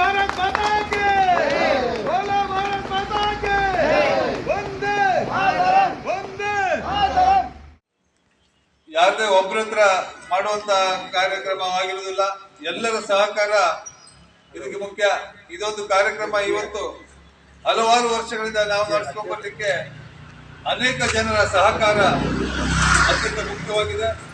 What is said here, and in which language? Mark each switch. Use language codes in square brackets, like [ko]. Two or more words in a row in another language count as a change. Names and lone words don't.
[hi] भारत माता की बोलो भारत माता की वंदे वंदे [kn] ಯಾರದೇ ಒಬ್ಬರ ಹತ್ರ ಮಾಡುವಂತ ಕಾರ್ಯಕ್ರಮವಾಗಿರುವುದಿಲ್ಲ. ಎಲ್ಲರ ಸಹಕಾರ ಇದಕ್ಕೆ ಮುಖ್ಯ. ಇದೊಂದು ಕಾರ್ಯಕ್ರಮ ಇವತ್ತು ಹಲವಾರು ವರ್ಷಗಳಿಂದ ನಾವು ನಡೆಸ್ಕೊಂಡು ಬರಲಿಕ್ಕೆ ಅನೇಕ ಜನರ ಸಹಕಾರ ಅತ್ಯಂತ ಮುಖ್ಯವಾಗಿದೆ.